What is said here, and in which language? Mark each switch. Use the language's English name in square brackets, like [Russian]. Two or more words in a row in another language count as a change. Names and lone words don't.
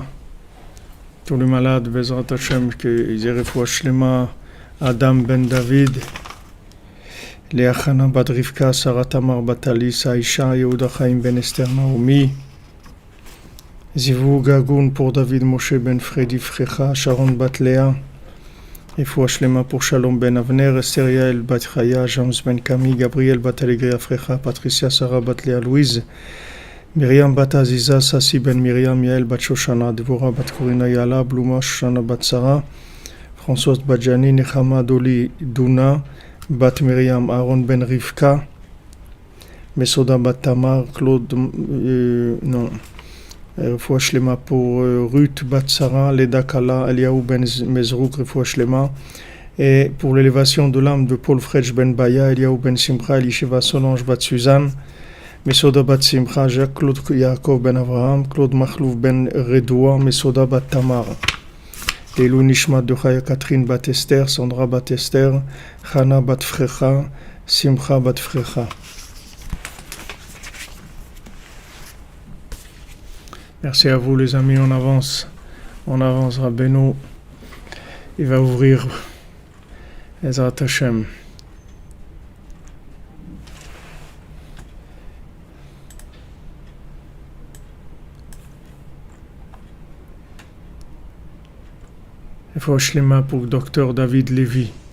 [French] Tous les malades, [Hebrew] בעזרת השם, [French] qu'ils aient [Hebrew] רפואה שלמה, [French] Adam Ben David. Léa Chana Bat Rivka, Sarah Tamar Bat Alisa, Aisha, Yehuda Chaim Ben Esther Naomi, [Hebrew] זיווג הגון [French] pour David Moshe Ben Fredi Frecha, Sharon Bat Léa, [Hebrew] רפואה שלמה [French] pour Shalom Ben Avner, Esther Yael Bat Chaya, James Ben Kami, Gabriel Bat Alegria Frecha, Patricia Sarah Bat Léa Louise, Myriam Bat Aziza, Sassi Ben Myriam, Yael Bat Shoshana, Devora Bat Korina Yala, Bluma Shoshana Bat Sarah, Françoise Badjani, Nechama Doli Duna, Bat Myriam, Aaron Ben Rivka, Mesoda Bat Tamar, Claude, [Hebrew] רפואה שלמה [French] pour Ruth Bat Sarah, Leda Kala, Eliaou Ben Mezrouk, [Hebrew] רפואה שלמה, [French] et pour l'élévation de l'âme de Paul Fredj Ben Baya, Eliaou Ben Simcha, Elisheva Solange Bat Suzanne, Mesoda Bat Simcha, Jacques Claude Yaakov Ben Avraham, Claude Machlouf Ben Redoua, Mesoda Bat Tamar. [Hebrew] עילוי נשמת [French] de Chaya Catherine Bat Esther, Sandra Bat Esther, Chana Bat Frecha, Simcha Bat Frecha. Merci à vous les amis, on avance, Rabbeinu, il va ouvrir [Hebrew] עזרת השם. [French] Il faut Shlema pour le docteur David Lévy.